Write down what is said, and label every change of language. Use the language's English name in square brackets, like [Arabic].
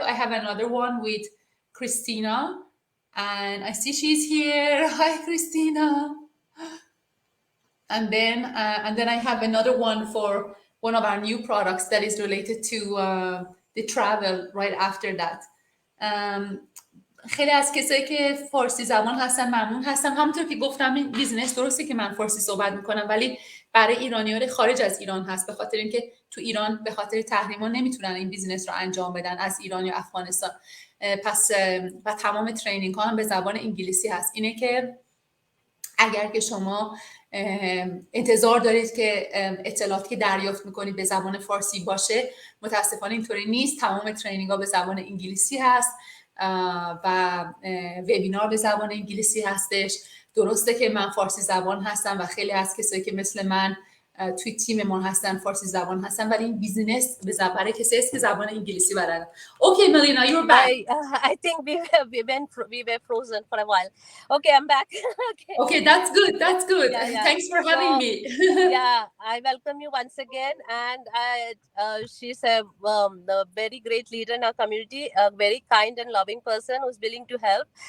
[English] I have another one with Christina, and I see she's here. Hi, Christina. And then I have another one for one of our new products that is related to the travel right after that. [Persian] Um, خیلی از کسایی که فارسی زبان هستن ممنون هستم. همونطور که گفتم این بیزنس درسته که من فارسی صحبت میکنم، ولی برای ایرانیان خارج از ایران هست، به خاطر اینکه تو ایران به خاطر تحریما نمیتونن این بیزنس رو انجام بدن از ایران یا افغانستان. پس و تمام ترینینگ ها هم به زبان انگلیسی هست. اینه که اگر که شما انتظار دارید که اطلاعاتی که دریافت میکنید به زبان فارسی باشه، متاسفانه اینطوری نیست. تمام ترینینگ ها به زبان انگلیسی هست و وبینار به زبان انگلیسی هستش. درسته که من فارسی زبان هستم و خیلی از کسایی که مثل من توی تیم ما هستن فارسی زبان هستن، ولی این بیزینس برای کسی است که زبان انگلیسی بلدن. [English] Okay, Melina, you're back. I think we were frozen for a while. Okay, I'm back. Okay, that's good. That's good. Yeah. Thanks for having me. Yeah, I welcome you once again. And she's a very great leader in our community, a very kind and loving person who's willing to help.